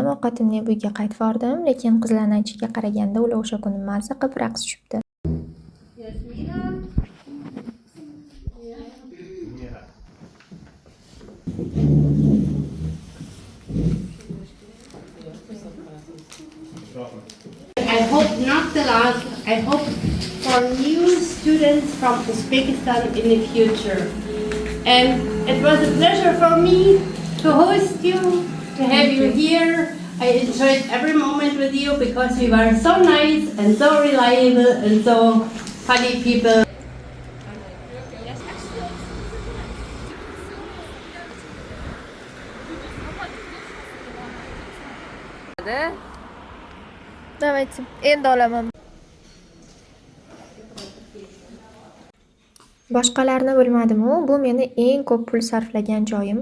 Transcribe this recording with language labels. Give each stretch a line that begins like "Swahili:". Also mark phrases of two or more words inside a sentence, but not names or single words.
Uzbek: Ovqatimni uyga qaytib bordim, lekin qizlarning aytishiga qaraganda ular o'sha kuni mazza qilib raqs tushibdi.
English: I hope not the last. I hope for new students from Uzbekistan in the future. And it was a pleasure for me to host you, to have you here. I enjoyed every moment with you because you were so nice and so reliable and so funny people.
Uzbek: давайте, endi olaman. Boshqalarni bilmadim-u, bu meni eng ko'p pul sarflagan joyim.